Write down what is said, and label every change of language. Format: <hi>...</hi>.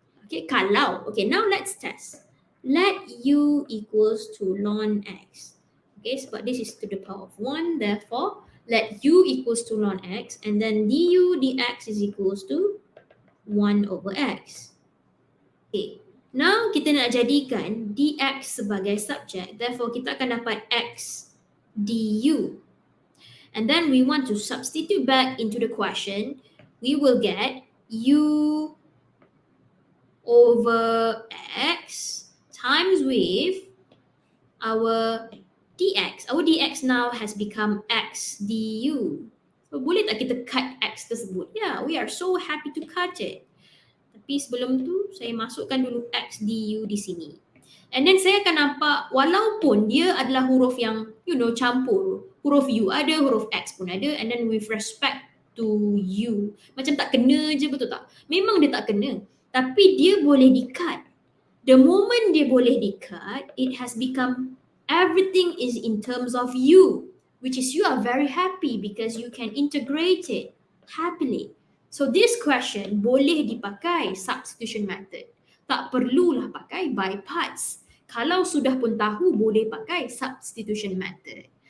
<en>Okay, now let's test. Let u equals to ln x. Okay, but this is to the power of 1, therefore, let u equals to ln x, and then du dx is equals to 1 over x. Okay, now</en> <ms>kita nak jadikan dx sebagai subject,</ms> <en>therefore</en> <ms>kita akan dapat x du.</ms> <en>And then we want to substitute back into the question. We will get u over x times with our dx. Our dx now has become x du. So</en> <ms>boleh tak kita cut x tersebut?</ms> <en>Yeah, we are so happy to cut it.</en> <ms>Tapi sebelum tu saya masukkan dulu x du di sini.</ms> <en>And then</en> <ms>saya akan nampak walaupun dia adalah huruf yang campur, huruf u ada, huruf x pun ada,</ms> <en>and then with respect to u,</en> <ms>macam tak kena je, betul tak? Memang dia tak kena, tapi dia boleh di-cut.</ms> <en>The moment</en> <ms>dia boleh di-cut,</ms> <en>it has become everything is in terms of u, which is you are very happy because you can integrate it happily. So this question</en> <ms>boleh dipakai</ms> <en>substitution method.</en> <ms>Tak perlulah pakai by parts. Kalau sudah pun tahu, boleh pakai substitution method.</ms>